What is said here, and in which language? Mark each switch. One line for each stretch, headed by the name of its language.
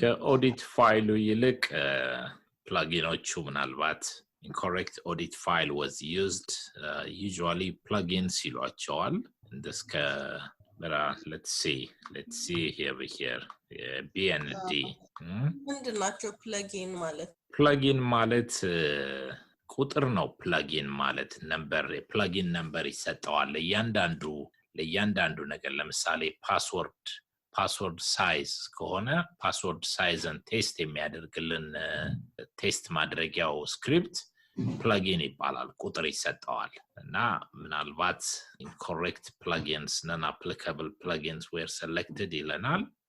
Amharic: ከኦዲት ፋይሉ ይልቅ ፕላጊኖቹ ምናልባት
English: incorrect audit file was used
Amharic: usually plugins ይሏቸዋል እንደስከ
English: let's see here B and D
Amharic: ምንድናቸው plugin ማለት plugin ማለት ቁጥር ነው plugin ማለት ነምበር plugin ነምበር ይሰጠዋል ለእያንዳንዱ ነገር ለምሳሌ ፓስወርድ ሳይዝ ከሆነ ፓስወርድ ሳይዝን ቴስት የሚያደርግልን ቴስት ማድረጊያው ስክሪፕት plugin ይባላል ቁጥር ይሰጠዋል እና ምናልባት
English: incorrect plugins non-applicable plugins were selected
Amharic: ይለናል